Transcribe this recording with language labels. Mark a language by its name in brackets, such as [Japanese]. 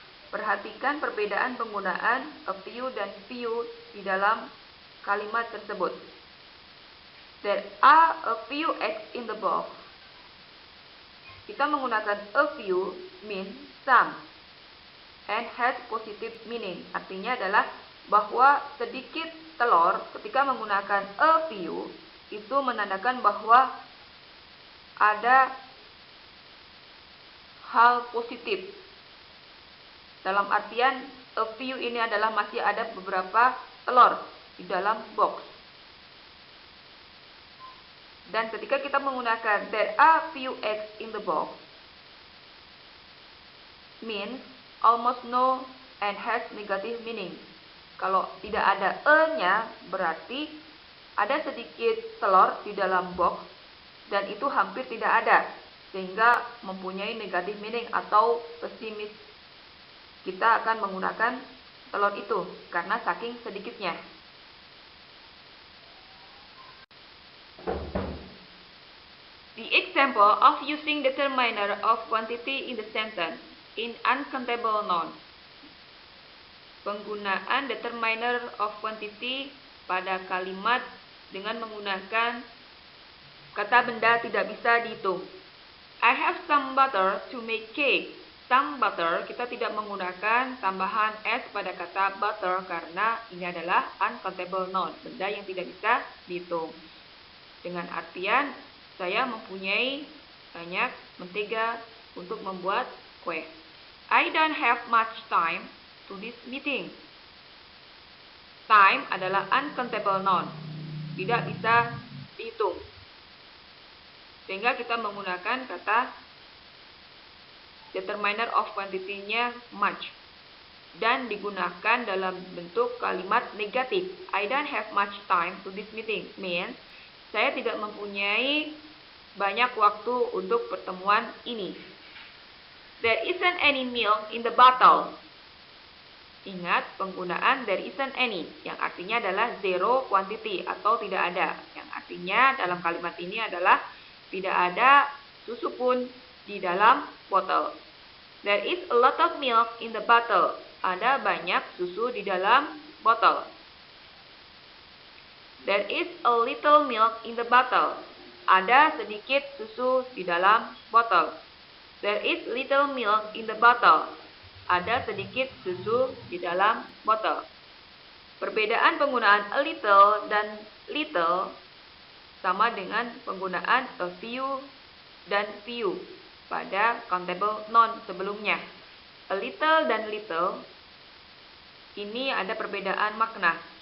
[Indonesian] Perhatikan perbedaan penggunaan a few dan few di dalam kalimat tersebut. [English] There are a few eggs in the box. [Indonesian] Kita menggunakan [English] a few means some and has positive meaning. [Indonesian] Artinya adalah bahwa sedikit telur ketika menggunakan a few itu menandakan bahwa ada hal positif. Dalam artian a few ini adalah masih ada beberapa telur di dalam box. Dan ketika kita menggunakan [English] there are few eggs in the box means almost no and has negative meaning. [Indonesian] Kalau tidak ada e-nya berarti ada sedikit telur di dalam box dan itu hampir tidak ada, sehingga mempunyai negative meaning atau pesimis kita akan menggunakan telur itu karena saking sedikitnya. [English] The example of using determiner of quantity in the sentence in uncountable noun. [Indonesian] Penggunaan determiner of quantity pada kalimat dengan menggunakan kata benda tidak bisa dihitung. [English] I have some butter to make cake. Some butter, [Indonesian] kita tidak menggunakan tambahan s pada kata butter karena ini adalah uncountable noun, benda yang tidak bisa dihitung. Dengan artian, saya mempunyai banyak mentega untuk membuat kue. [English] I don't have much time to this meeting. [Indonesian] Time adalah uncountable noun, tidak bisa dihitung. Sehingga kita menggunakan kata determiner of quantity-nya much. Dan digunakan dalam bentuk kalimat negatif. [English] I don't have much time to this meeting. Means, [Indonesian] saya tidak mempunyai banyak waktu untuk pertemuan ini. [English] There isn't any milk in the bottle. [Indonesian] Ingat penggunaan [English] there isn't any, [Indonesian] yang artinya adalah zero quantity atau tidak ada. Yang artinya dalam kalimat ini adalah tidak ada susu pun di dalam botol. [English] There is a lot of milk in the bottle. [Indonesian] Ada banyak susu di dalam botol. [English] There is a little milk in the bottle. [Indonesian] Ada sedikit susu di dalam botol. [English] There is little milk in the bottle. [Indonesian] Ada sedikit susu di dalam botol. Perbedaan penggunaan a little dan little sama dengan penggunaan a few dan few pada countable noun sebelumnya. A little dan little ini ada perbedaan makna.